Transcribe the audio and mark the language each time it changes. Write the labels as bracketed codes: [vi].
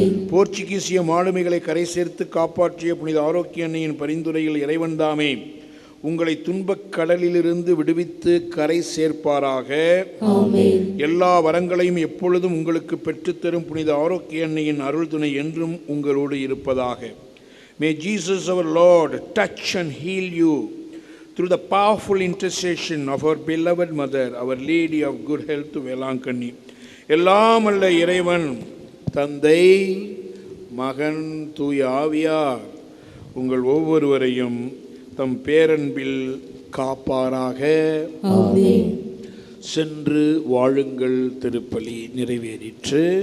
[ta] போர்ச்சுகீசிய மாலுமிகளை கரை சேர்த்து காப்பாற்றிய புனித ஆரோக்கிய அன்னையின் பரிந்துரையில் இறைவன் தாமே உங்களை துன்பக் கடலிலிருந்து விடுவித்து கரை சேர்ப்பாராக. எல்லா வரங்களையும் எப்பொழுதும் உங்களுக்கு பெற்றுத்தரும் புனித ஆரோக்கிய அன்னையின் அருள் துணை என்றும் உங்களோடு இருப்பதாக. [en] May Jesus our Lord touch and heal you through the powerful intercession of our beloved mother, our Lady of Good Health to Velankanni. [ta] எல்லாம் அல்ல இறைவன் தந்தை, மகன், தூய ஆவியார் உங்கள் ஒவ்வொருவரையும் தம் பேரன்பில் காப்பாராக. சென்று வாழுங்கள். திருப்பலி நிறைவேறிற்று.